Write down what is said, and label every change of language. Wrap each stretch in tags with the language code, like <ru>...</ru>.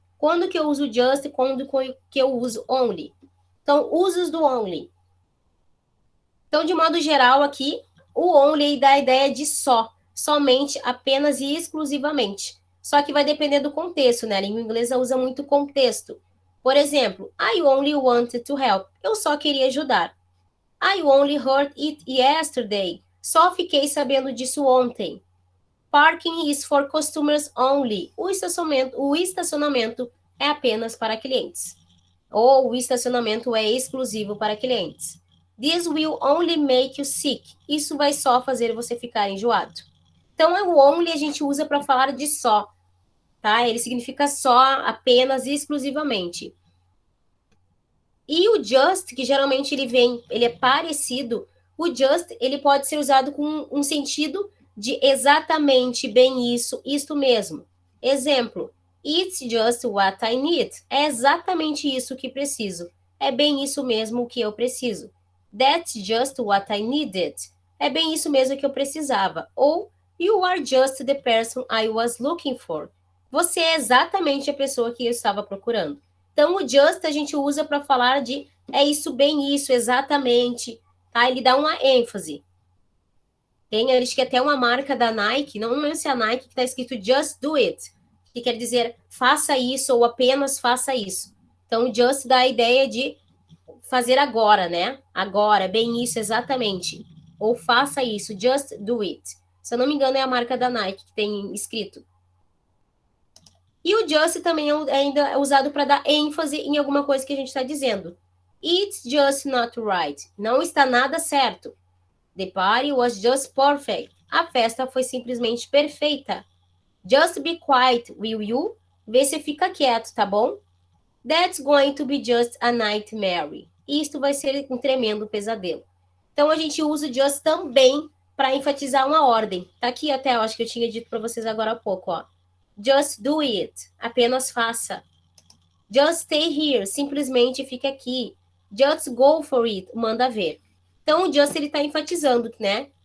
<pt>Quando que eu uso just e quando que eu uso only? Então, usos do only. Então, de modo geral, aqui, o only dá a ideia de só, somente, apenas e exclusivamente. Só que vai depender do contexto, né? A língua inglesa usa muito contexto.</pt> <en>Por exemplo, I only wanted to help.</en> <pt>Eu só queria ajudar.</pt> <en>I only heard it yesterday.</en> <pt>Só fiquei sabendo disso ontem.</pt> <en>Parking is for customers only.</en> <pt>O estacionamento é apenas para clientes. Ou o estacionamento é exclusivo para clientes.</pt> <en>This will only make you sick.</en> <pt>Isso vai só fazer você ficar enjoado. Então, o only a gente usa para falar de só, tá? Ele significa só, apenas e exclusivamente. E o just, que geralmente ele é parecido, o just, ele pode ser usado com um sentido de exatamente, bem isso, isto mesmo.</pt> <en>Exemplo, it's just what I need.</en> <pt>É exatamente isso que preciso. É bem isso mesmo que eu preciso.</pt> <en>That's just what I needed.</en> <pt>É bem isso mesmo que eu precisava.</pt> <en>Ou, you are just the person I was looking for.</en> <pt>Você é exatamente a pessoa que eu estava procurando. Então, o just a gente usa para falar de é isso, bem isso, exatamente. Tá? Ele dá uma ênfase. Tem, acho que até uma marca da Nike, não lembro se é a Nike, que está escrito</pt> <en>just do it,</en> <pt>que quer dizer faça isso ou apenas faça isso. Então, just dá a ideia de fazer agora, né? Agora, bem isso, exatamente. Ou faça isso,</pt> <en>just do it.</en> <pt>Se eu não me engano, é a marca da Nike que tem escrito. E o just também ainda é usado para dar ênfase em alguma coisa que a gente está dizendo.</pt> <en>It's just not right.</en> <pt>Não está nada certo.</pt> <en>The party was just perfect.</en> <pt>A festa foi simplesmente perfeita.</pt> <en>Just be quiet, will you?</en> <pt>Vê se fica quieto, tá bom?</pt> <en>That's going to be just a nightmare.</en> <pt>Isto vai ser um tremendo pesadelo. Então, a gente usa o just também para enfatizar uma ordem. Tá aqui até, eu acho que eu tinha dito para vocês agora há pouco, ó.</pt> <en>Just do it.</en> <pt>Apenas faça.</pt> <en>Just stay here.</en> <pt>Simplesmente fique aqui.</pt> <en>Just go for it.</en> <pt>Manda ver. Então, o just, ele está enfatizando, né?</pt>